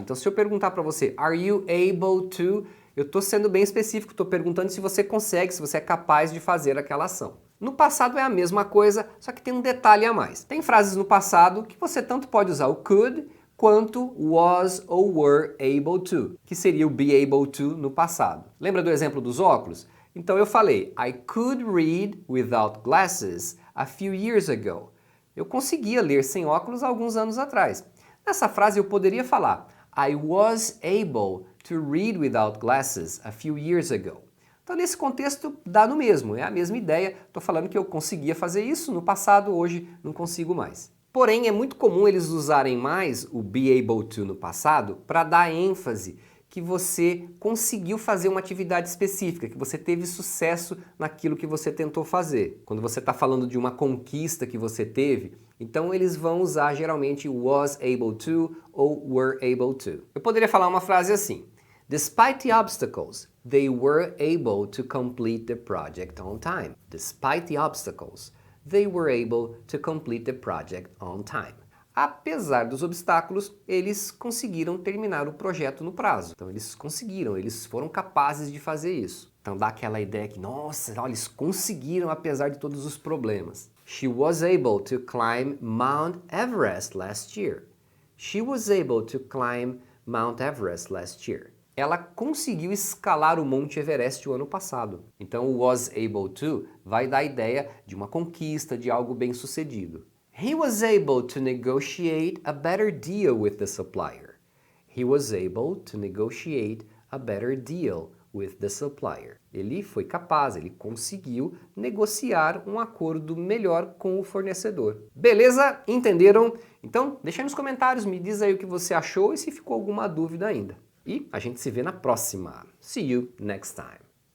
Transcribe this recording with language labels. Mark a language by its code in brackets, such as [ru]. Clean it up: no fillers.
[pt] Então se eu perguntar para você, [en] are you able to? [pt] Eu estou sendo bem específico, estou perguntando se você consegue, se você é capaz de fazer aquela ação. No passado é a mesma coisa, só que tem um detalhe a mais. Tem frases no passado que você tanto pode usar o could, quanto was ou were able to, que seria o be able to no passado. Lembra do exemplo dos óculos? Então eu falei, [en] I could read without glasses a few years ago. [pt] Eu conseguia ler sem óculos há alguns anos atrás. Nessa frase eu poderia falar, [en] I was able to read without glasses a few years ago. [pt] Então nesse contexto dá no mesmo, é a mesma ideia. Estou falando que eu conseguia fazer isso no passado, hoje não consigo mais. Porém, é muito comum eles usarem mais o be able to no passado para dar ênfase que você conseguiu fazer uma atividade específica, que você teve sucesso naquilo que você tentou fazer. Quando você está falando de uma conquista que você teve, então eles vão usar geralmente was able to ou were able to. Eu poderia falar uma frase assim, [en] Despite the obstacles, they were able to complete the project on time. Despite the obstacles, they were able to complete the project on time. [pt] Apesar dos obstáculos, eles conseguiram terminar o projeto no prazo. Então eles conseguiram, eles foram capazes de fazer isso. Então dá aquela ideia que, nossa, olha, eles conseguiram apesar de todos os problemas. [en] She was able to climb Mount Everest last year. She was able to climb Mount Everest last year. [pt] Ela conseguiu escalar o Monte Everest o ano passado. Então o was able to vai dar a ideia de uma conquista, de algo bem sucedido. [en] He was able to negotiate a better deal with the supplier. He was able to negotiate a better deal with the supplier. [pt] Ele foi capaz, ele conseguiu negociar um acordo melhor com o fornecedor. Beleza? Entenderam? Então, deixa aí nos comentários, me diz aí o que você achou e se ficou alguma dúvida ainda. E a gente se vê na próxima. [en] See you next time.